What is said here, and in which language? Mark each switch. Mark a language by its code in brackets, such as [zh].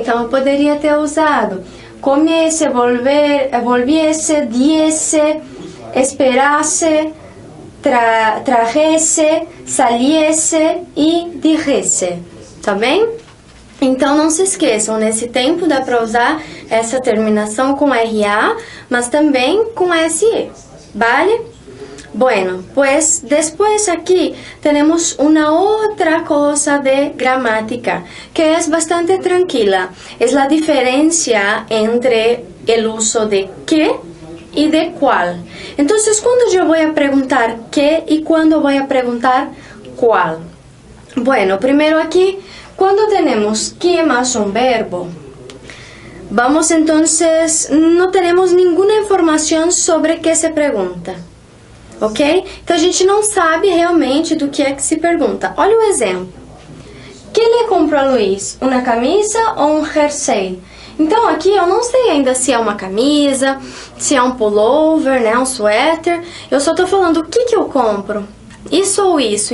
[pt] Então, eu poderia ter usado comesse, volviesse, diese, esperasse, trajesse, saliesse e dijesse, tá bem? Então não se esqueçam, nesse tempo dá para usar essa terminação com RA, mas também com SE, ¿vale? [es] Bueno, pues después aquí tenemos una otra cosa de gramática que es bastante tranquila. Es la diferencia entre el uso de que y de cuál. Entonces, ¿cuándo yo voy a preguntar qué y cuándo voy a preguntar cuál? Bueno, primero aquí, cuando tenemos que más un verbo, vamos entonces, no tenemos ninguna informação sobre qué se pergunta, ok? [pt] Então a gente não sabe realmente do que é que se pergunta. Olha o exemplo. Que le comprou a Luiz? Uma camisa ou um jersey? Então aqui eu não sei ainda se é uma camisa, se é um pullover, né, um suéter. Eu só tô falando o que eu compro. Isso ou isso.